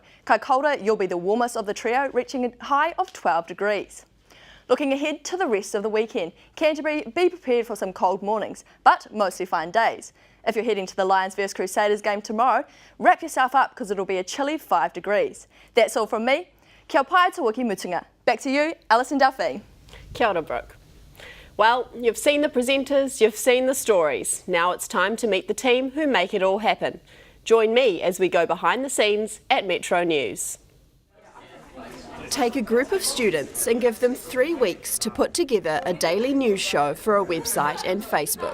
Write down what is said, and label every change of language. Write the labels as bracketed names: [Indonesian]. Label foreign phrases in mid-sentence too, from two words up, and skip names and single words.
[English] Kaikoura, you'll be the warmest of the trio, reaching a high of 12 degrees. Looking ahead to the rest of the weekend, Canterbury, be prepared for some cold mornings, but mostly fine days. If you're heading to the Lions vs Crusaders game tomorrow, wrap yourself up because it'll be a chilly 5 degrees. That's all from me. [Māori] Kia pai te wiki mutunga. [English] Back to you, Alison Delphine. [Māori] Kia ora, Brooke. [English] Well, you've seen the presenters, you've seen the stories. Now it's time to meet the team who make it all happen. Join me as we go behind the scenes at Metro News. Take a group of students and give them 3 weeks to put together a daily news show for a website and Facebook.